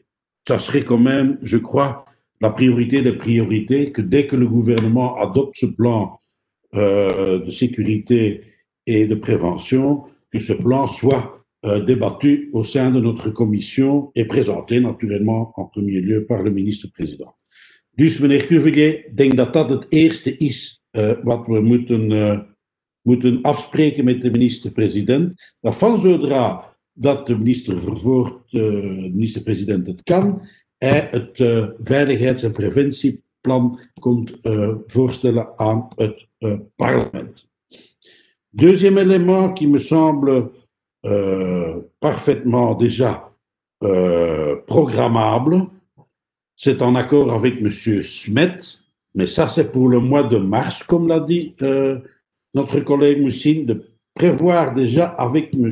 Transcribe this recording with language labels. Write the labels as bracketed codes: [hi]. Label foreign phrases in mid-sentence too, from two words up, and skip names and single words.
[fr] Ça serait quand même, je crois, la priorité des priorités, que dès que le gouvernement adopte ce plan de sécurité et de prévention, que ce plan soit débattu au sein de notre commission et présenté naturellement en premier lieu par le ministre-président. [nl] Dus meneer Cuvelier, denk dat dat het eerste is wat we moeten afspreken met de minister-president. Dat van zodra dat de minister-president het kan, hij het veiligheids- en preventieplan komt voorstellen aan het parlement. [fr] Deuxième élément qui me semble parfaitement déjà programmable, c'est en accord avec M. Smet, mais ça c'est pour le mois de mars, comme l'a dit notre collègue Moussine, de prévoir déjà avec M.